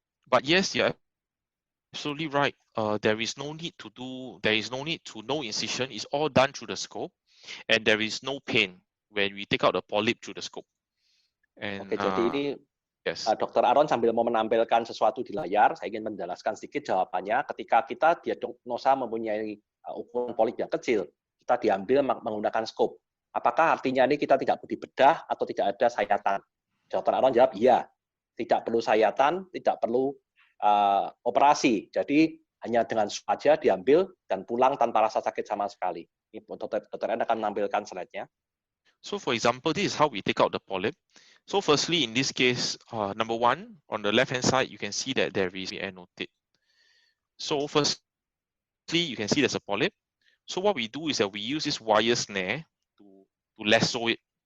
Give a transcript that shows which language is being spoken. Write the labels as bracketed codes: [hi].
[en] But yes, you're absolutely right. There is no need to no incision. It's all done through the scope, and there is no pain when we take out the polyp through the scope. And, [id] Oke, jadi ini Dr. Aaron sambil mau menampilkan sesuatu di layar, saya ingin menjelaskan sedikit jawabannya. Ketika kita diagnosa mempunyai ukuran polip yang kecil, kita diambil menggunakan scope. Apakah artinya ini kita tidak perlu dibedah atau tidak ada sayatan? Dr. Aaron jawab, iya. Tidak perlu sayatan, tidak perlu operasi. Jadi hanya dengan saja diambil dan pulang tanpa rasa sakit sama sekali. Ini Dr. Aaron akan menampilkan slide-nya. [en] So for example, this is how we take out the polyp. So firstly, in this case, number one, on the left-hand side, you can see that there is annotate. So firstly, you can see there's a polyp. So what we do is that we use this wire snare to lasso it.